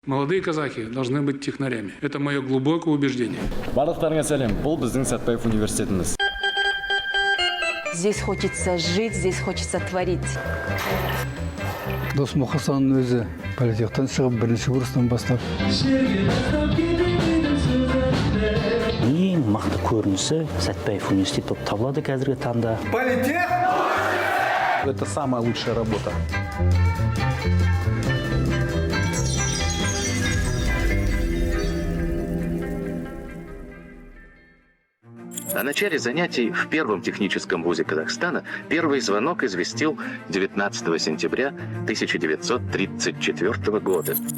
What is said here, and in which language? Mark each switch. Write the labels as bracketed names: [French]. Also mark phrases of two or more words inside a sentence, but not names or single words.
[Russian] Молодые казахи должны быть технарями. Это мое глубокое убеждение. [Kazakh] Барлықтарыңа сәлем. Бұл біздің Сәтбаев университетіміз. [Russian] Здесь хочется жить, здесь хочется творить. [Kazakh] Дос Мұқасанның өзі политехтан шығып бірінші курстан бастап. Ең мықты көрінісі Сәтбаев университеті болып табылады қазіргі таңда. Политех! [Russian] Это самая лучшая работа. О начале занятий в первом техническом вузе Казахстана первый звонок известил 19 сентября 1934 года.